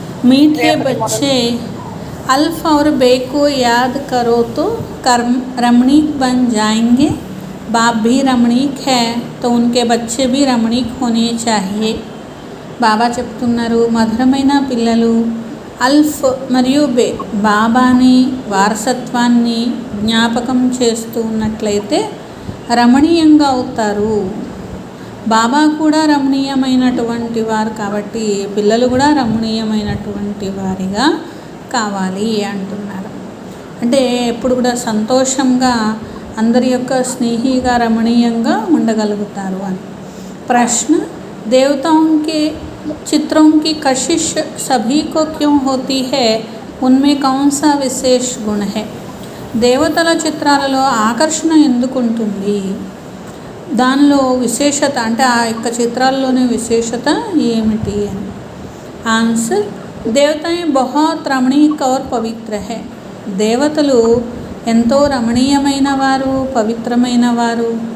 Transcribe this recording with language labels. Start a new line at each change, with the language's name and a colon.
Hindi: मीठे बच्चे, अल्फ और बे को याद करो तो रमणीक बन जाएंगे। बाप भी रमणीक है तो उनके बच्चे भी रमणीक होने चाहिए।
Telugu: బాబా చెప్తున్నారు, మధురమైన పిల్లలు అల్ఫ్ మరియు బే బాబాని వారసత్వాన్ని జ్ఞాపకం చేస్తూ ఉన్నట్లయితే రమణీయంగా అవుతారు. బాబా కూడా రమణీయమైనటువంటి వారు కాబట్టి పిల్లలు కూడా రమణీయమైనటువంటి వారిగా కావాలి అంటున్నారు. అంటే ఎప్పుడు కూడా సంతోషంగా అందరి యొక్క స్నేహిగా రమణీయంగా ఉండగలుగుతారు అని.
Hindi: ప్రశ్న, देवताओं के चित्रों की कशिश सभी को क्यों होती है? उनमें कौन सा विशेष गुण है?
Telugu: దేవతల చిత్రాలలో ఆకర్షణ ఎందుకు ఉంటుంది? దానిలో విశేషత అంటే ఆ యొక్క చిత్రాల్లోని విశేషత ఏమిటి అని.
Hindi: ఆన్సర్, దేవతాయే బహుత్ రమణీక और పవిత్ర है.
Telugu: దేవతలు ఎంతో రమణీయమైన వారు, పవిత్రమైన వారు.